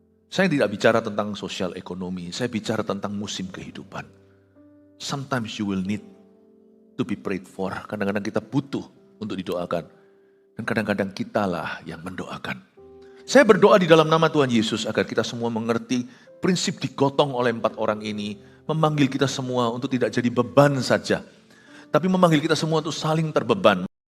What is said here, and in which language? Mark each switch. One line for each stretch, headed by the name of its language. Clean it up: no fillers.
Indonesian: Saya tidak bicara tentang sosial ekonomi, saya bicara tentang musim kehidupan.
English: Sometimes you will need to be prayed for.
Indonesian: Kadang-kadang kita butuh untuk didoakan. Dan kadang-kadang kitalah yang mendoakan. Saya berdoa di dalam nama Tuhan Yesus agar kita semua mengerti prinsip digotong oleh 4 orang ini. Memanggil kita semua untuk tidak jadi beban saja. Tapi memanggil kita semua untuk saling terbeban.